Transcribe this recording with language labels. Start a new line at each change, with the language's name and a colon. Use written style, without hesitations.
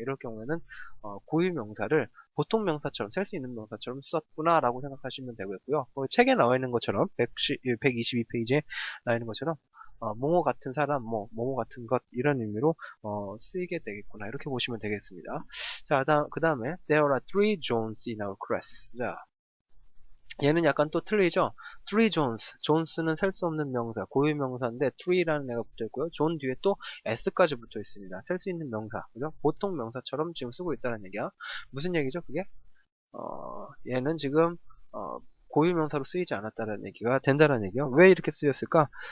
Korean: 이럴 경우에는 고유 명사를 보통 명사처럼 셀 수 있는 명사처럼 썼구나라고 생각하시면 되고요. 책에 나와 있는 것처럼 122페이지에 나와 있는 것처럼 뭐뭐 같은 사람, 뭐뭐 같은 것 이런 의미로 쓰이게 되겠구나 이렇게 보시면 되겠습니다. 자, 그 다음에
English: There are three Johns in our class.
Korean: 자, 얘는 약간 또 틀리죠?
English: Three Johns.
Korean: 존스는 셀 수 없는 명사, 고유 명사인데 three라는 애가 붙어 있고요. 존 뒤에 또 s까지 붙어 있습니다. 셀 수 있는 명사, 그죠? 보통 명사처럼 지금 쓰고 있다는 얘기야. 무슨 얘기죠, 그게? 얘는 지금 고유명사로 쓰이지 않았다는 얘기가 된다는 얘기요. 왜 이렇게 쓰였을까?